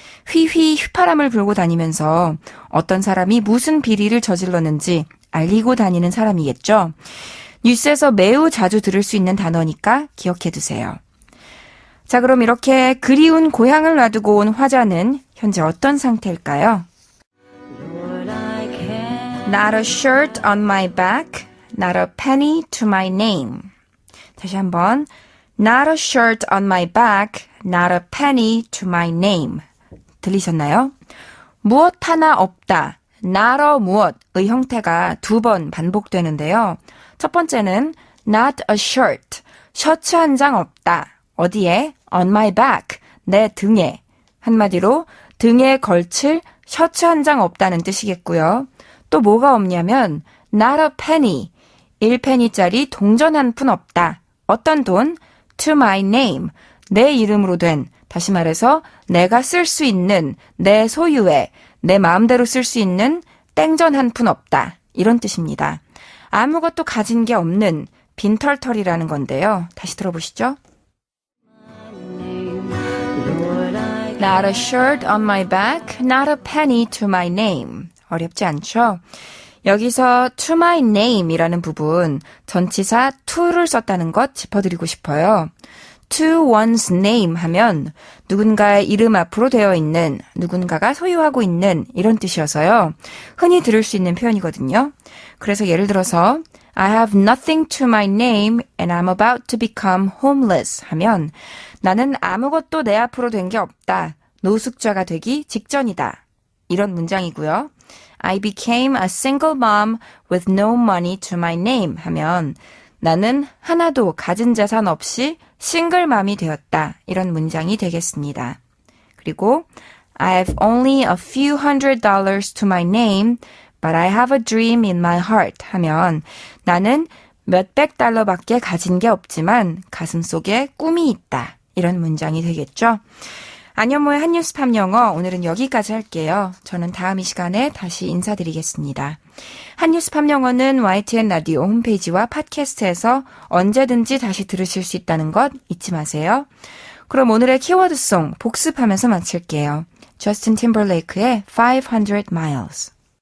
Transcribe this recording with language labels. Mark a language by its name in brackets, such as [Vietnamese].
[Korean] 휘파람을 불고 다니면서 어떤 사람이 무슨 비리를 저질렀는지 알리고 다니는 사람이겠죠. 뉴스에서 매우 자주 들을 수 있는 단어니까 기억해 두세요. 자, 그럼 이렇게 그리운 고향을 놔두고 온 화자는 현재 어떤 상태일까요? [English] Not a shirt on my back, not a penny to my name. [Korean] 다시 한번. [English] Not a shirt on my back, not a penny to my name. [Korean] 들리셨나요? 무엇 하나 없다. [English] not a [Korean] 무엇의 형태가 두 번 반복되는데요. 첫 번째는 [English] not a shirt. [Korean] 셔츠 한 장 없다. 어디에? [English] on my back. [Korean] 내 등에. 한마디로 등에 걸칠 셔츠 한 장 없다는 뜻이겠고요. 또 뭐가 없냐면 [English] not a penny. [Korean] 1페니짜리 동전 한 푼 없다. 어떤 돈? [English] to my name. [Korean] 내 이름으로 된, 다시 말해서 내가 쓸 수 있는, 내 소유의, 내 마음대로 쓸 수 있는 땡전 한 푼 없다. 이런 뜻입니다. 아무것도 가진 게 없는 빈털털이라는 건데요. 다시 들어보시죠. [English] Not a shirt on my back, not a penny to my name. [Korean] 어렵지 않죠? 여기서 [English] to my name [Korean] 이라는 부분, 전치사 to를 썼다는 것 짚어드리고 싶어요. [English] to one's name [Korean] 하면 누군가의 이름 앞으로 되어 있는, 누군가가 소유하고 있는 이런 뜻이어서요. 흔히 들을 수 있는 표현이거든요. [English] 그래서 예를 들어서 I have nothing to my name and I'm about to become homeless [Korean] 하면 나는 아무것도 내 앞으로 된 게 없다. 노숙자가 되기 직전이다. 이런 문장이고요. [English] I became a single mom with no money to my name [Korean] 하면 나는 하나도 가진 자산 없이 싱글맘이 되었다. 이런 문장이 되겠습니다. [English] 그리고 I have only a few $100s to my name, but I have a dream in my heart [Korean] 하면 나는 몇백 달러밖에 가진 게 없지만 가슴속에 꿈이 있다. 이런 문장이 되겠죠. 안현모의 한뉴스 팝 영어 오늘은 여기까지 할게요. 저는 다음 이 시간에 다시 인사드리겠습니다. 한뉴스 팝 영어는 YTN 라디오 홈페이지와 팟캐스트에서 언제든지 다시 들으실 수 있다는 것 잊지 마세요. 그럼 오늘의 키워드송 복습하면서 마칠게요. 저스틴 팀버레이크의 500 miles.